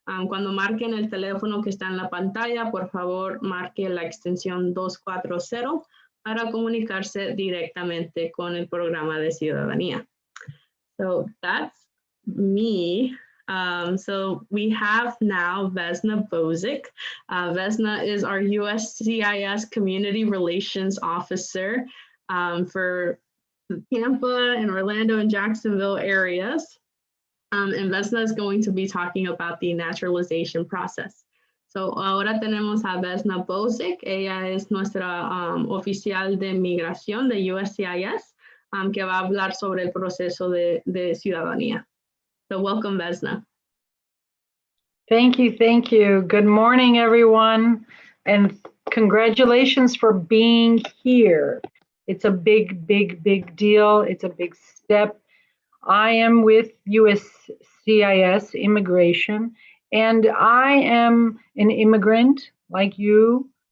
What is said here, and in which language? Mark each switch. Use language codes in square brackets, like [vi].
[es] Cuando marquen el teléfono que está en la pantalla, por favor, marque la extensión 240 para comunicarse directamente con el programa de ciudadanía. [en] So that's me. So we have now Vesna Bozic. Vesna is our USCIS Community Relations Officer for Tampa and Orlando and Jacksonville areas. And Vesna is going to be talking about the naturalization process. [es] So ahora tenemos a Vesna Bozic. Ella es nuestra oficial de migración de USCIS. Que va a hablar sobre el proceso de ciudadanía. [en] So welcome, Vesna. Thank you, thank you. Good morning, everyone, and congratulations for being here. It's a big, big, big deal. It's a big step. I am with USCIS Immigration, and I am an immigrant like you.